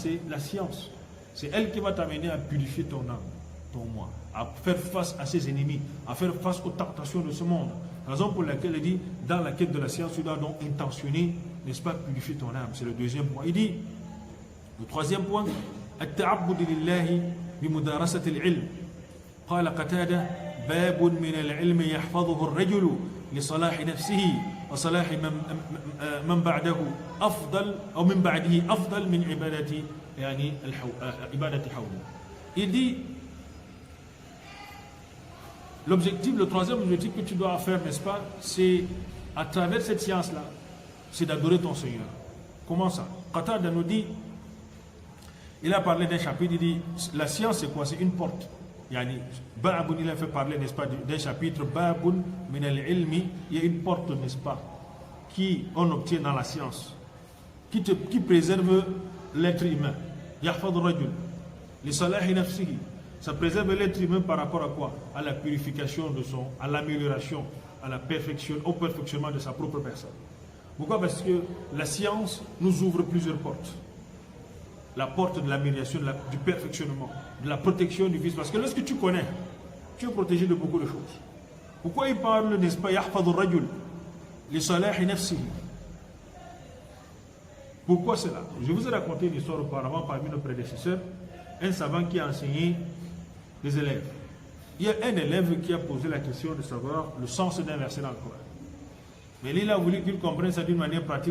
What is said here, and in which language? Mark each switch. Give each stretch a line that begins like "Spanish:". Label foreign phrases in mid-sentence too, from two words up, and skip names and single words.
French: C'est la science. C'est elle qui va t'amener à purifier ton âme, ton moi, à faire face à ses ennemis, à faire face aux tentations de ce monde. Raison pour laquelle il dit, dans la quête de la science, tu dois donc intentionner, n'est-ce pas, purifier ton âme. C'est le deuxième point. Il dit, le troisième point,
Arabic: التعبد لله بمدارسة العلم. قال قتادة باب من العلم يحفظه الرجل لصلاح نفسه وصلاح من بعده أفضل أو من بعده أفضل من عبادة يعني عبادة حوله.
French: Il dit l'objectif, le troisième objectif que tu dois faire, n'est-ce pas, c'est à travers cette science-là, c'est d'adorer ton Seigneur. Comment ça? Qatada nous dit, il a parlé d'un chapitre, il dit la science c'est quoi? C'est une porte.
Arabic: يعني باب,
French: il a fait parler, n'est-ce pas, d'un chapitre,
Arabic: باب من العلم,
French: il y a une porte, n'est-ce pas, qui on obtient dans la science, qui préserve l'être humain.
Arabic: يحفظه رجل لصلاح نفسه.
French: Ça préserve l'être humain par rapport à quoi? À la purification de à l'amélioration, à la perfection, au perfectionnement de sa propre personne. Pourquoi? Parce que la science nous ouvre plusieurs portes. La porte de l'amélioration, du perfectionnement, de la protection du vice. Parce que lorsque tu connais, tu es protégé de beaucoup de choses. Pourquoi il parle, n'est-ce pas,
Arabic: يحفظه رجل لصلاح نفسه?
French: Pourquoi cela? Je vous ai raconté une histoire auparavant parmi nos prédécesseurs, un savant qui a enseigné les élèves. Il y a un élève qui a posé la question de savoir le sens d'un verset dans le Coran. Mais il a voulu qu'il comprenne ça d'une manière pratique.